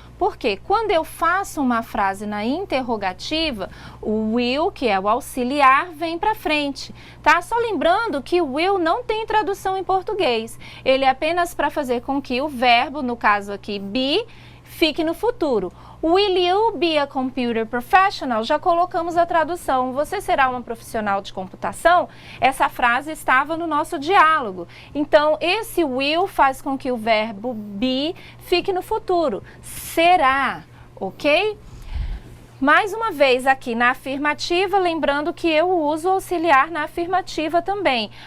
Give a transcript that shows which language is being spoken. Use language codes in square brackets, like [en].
[pt] Porque quando eu faço uma frase na interrogativa, o will, que é o auxiliar, vem para frente, tá? Só lembrando que o will não tem tradução em português. Ele é apenas para fazer com que o verbo, no caso aqui, be, fique no futuro. [en] Will you be a computer professional? [pt] Já colocamos a tradução. Você será uma profissional de computação? Essa frase estava no nosso diálogo. Então, esse will faz com que o verbo be fique no futuro. Será, ok? Mais uma vez aqui na afirmativa, lembrando que eu uso auxiliar na afirmativa também.